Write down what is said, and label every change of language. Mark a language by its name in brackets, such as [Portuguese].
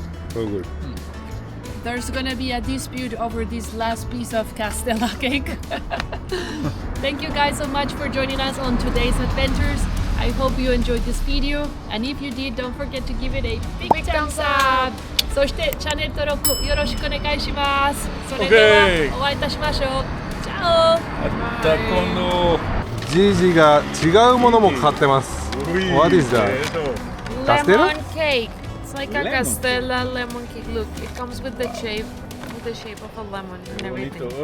[English] So good. There's gonna be a dispute over this last piece of Castella cake. Thank you guys so much for joining us on today's adventures. I hope you enjoyed this video, and if you did, don't forget to give it a big thumbs up. [Japanese] そしてチャンネル登録よろしくお願いします。それではお会いいたしましょう。 [Italian] チャオ。 [Spanish] Hasta cuando. [Japanese] ジジが違うものも買ってます。 [English] What is that? Castella? Lemon cake. It's like a Lemon Castella lemon cake. Look, it comes with the shape of a lemon and everything.